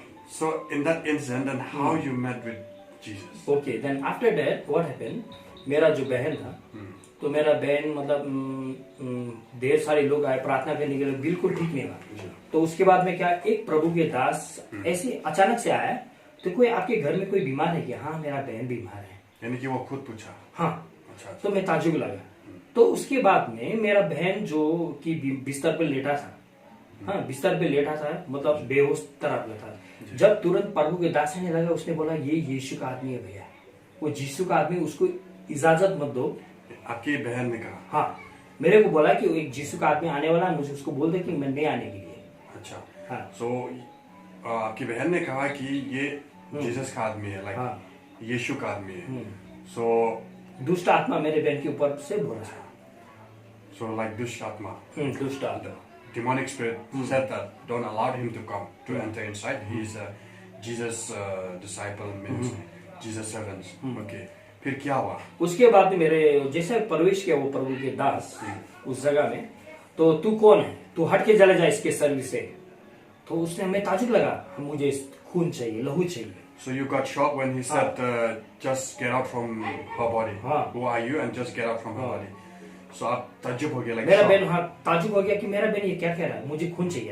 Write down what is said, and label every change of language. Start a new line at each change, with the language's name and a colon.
English: So in that incident, then how you met with Jesus? Okay, then after that what happened?
Hindi: मेरा जो बहन था, तो मेरा बहन मतलब ढेर सारे लोग आए प्रार्थना करने के लिए, बिल्कुल ठीक नहीं हुआ। तो उसके बाद में क्या, एक प्रभु के दास ऐसे अचानक से आया, तो कोई आपके घर में कोई बीमार है क्या? हाँ मेरा बहन बीमार है। यानी कि वो खुद पूछा? हाँ। अच्छा। तो मैं ताज्जुब लगा। तो उसके बाद में मेरा बहन जो कि बिस्तर पे लेटा था, हाँ बिस्तर पे लेटा था, मतलब बेहोश तरह था, जब तुरंत प्रभु के दास ने लगा, उसने बोला ये यीशु का आदमी है भैया, वो यीशु का आदमी, उसको इजाजत मत दो। आपकी बहन ने कहा? हाँ, मेरे को बोला कि एक यीशु का आदमी आने वाला है, मुझे उसको बोल दे कि मैं नहीं आने के लिए। अच्छा। हाँ। सो आपकी बहन ने कहा कि ये जीसस का आदमी है, लाइक यीशु का आदमी है।
English: सो
Hindi: दुष्ट आत्मा मेरे बहन के ऊपर से बोला है। सो लाइक दुष्ट आत्मा, दुष्ट आत्मा,
English: demonic spirit said that don't allow him to come to enter inside. He is a Jesus disciple, means Jesus servants.
Hindi: Okay. फिर क्या हुआ? उसके बाद मेरे जैसे प्रवेश किया वो प्रभु के दास उस जगह में, तो तू कौन है, तू हट के चले जा इसके सर्विस से। तो उसने, हमें ताजुब लगा, मुझे खून चाहिए, लहू चाहिए।
English: So you got shocked when he said just get out from her body. Who are you and just get out from her body.
Hindi: So आप ताजुब हो गया, like मेरा बहन, हाँ ताजुब हो गया कि मेरा बहन ये क्या कह रहा है, मुझे खून चाहिए।